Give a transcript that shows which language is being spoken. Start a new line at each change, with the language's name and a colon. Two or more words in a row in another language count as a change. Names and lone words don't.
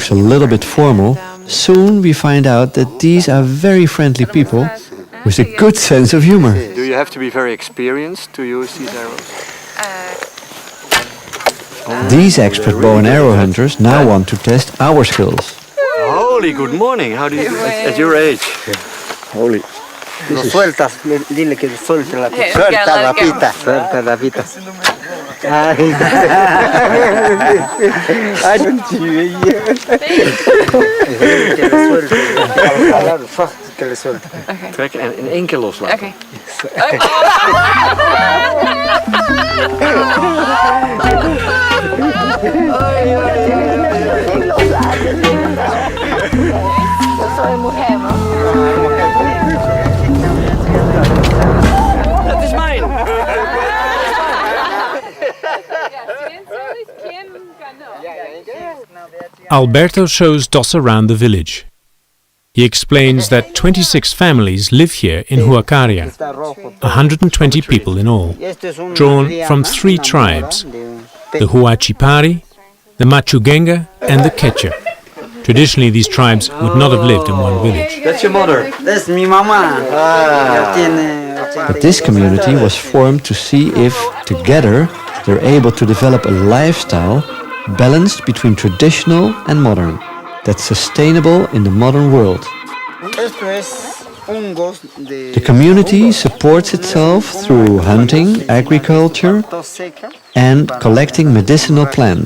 English: looks a little bit formal, soon we find out that these are very friendly people with a good sense of humor. Do you have to be very experienced to use these arrows? These expert bow and arrow hunters now want to test our skills. Holy good morning, how do you do it at your age? Holy.
Spanish: Lo sueltas, dile que suelte la pita. Suelta la pita. Suelta la pita. Que le suelte.
Dutch: Trek en in één keer loslaten.
Spanish: Okay. Soy mujer, ¿no?
Dutch: Dat is mijn!
English: Alberto shows Dos around the village. He explains that 26 families live here in Huacaria, 120 people in all, drawn from 3 tribes, the Huachipari, the Machugenga and the Quechua. Traditionally, these tribes would not have lived in one village. That's your mother.
Spanish: Es mi mamá.
English: But this community was formed to see if, together, they're able to develop a lifestyle balanced between traditional and modern, that's sustainable in the modern world. The community supports itself through hunting, agriculture, and collecting medicinal plants.